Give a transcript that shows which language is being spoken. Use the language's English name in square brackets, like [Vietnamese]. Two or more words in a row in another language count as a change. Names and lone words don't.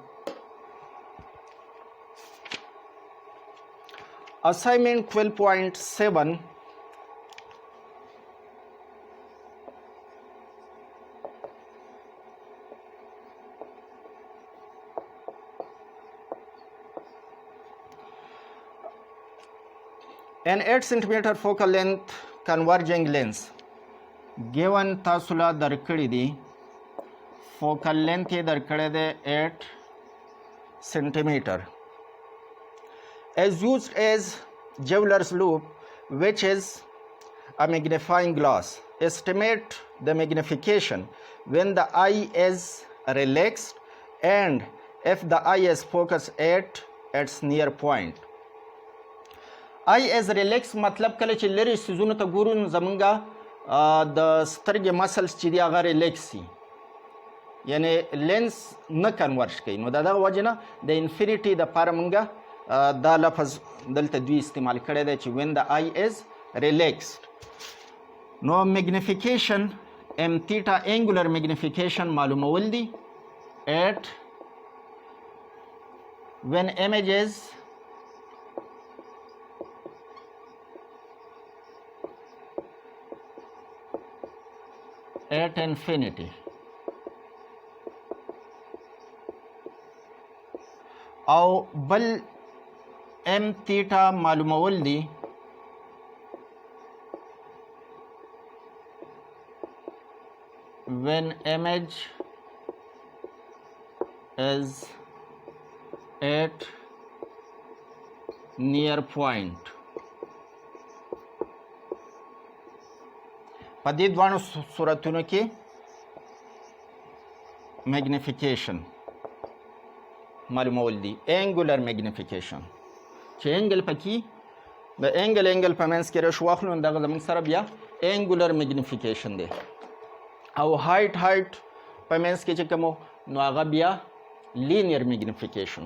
[English] اسائنمنٹ 12.7 an 8 centimeter focal length converging lens given [Pashto] تاسو لا درکړی دی [English] focal length [Pashto] یې درکړی دی [English] 8 centimeter is used as jeweler's loop which is a magnifying glass. Estimate the magnification when the eye is relaxed and if the eye is focused at its near point. eye is relaxed [Pashto] مطلب کله چې لري سيزونو ته ګورو نو زمونږ د سترګې مسلز چې دي هغه ریلیکس شي، یعنی لینس نه کنورش کوي. نو د دغه وجې نه د انفینیټي دپاره مونږ دا لفظ دلته دوی استعمال کړی دی چې [English] when the eye is relaxed. [Pashto] نو میگنیفیکیشن [English] m theta angular magnification [Pashto] معلومول دي at [English] when image is at infinity [Pashto] او بل [English] m theta [Pashto] معلومول دي [English] when image is at near point. [Pashto] په دې دوانو صورتونو کې میگنیفیکیشن معلومول دي [English] angular magnification [Pashto] چې انګل پکې د انګل په منځ کې رش واخلو دغه زموږ سره بیا [English] angular magnification [Pashto] دی او هایټ په منځ کې چې کوم نو هغه بیا [English] linear magnification.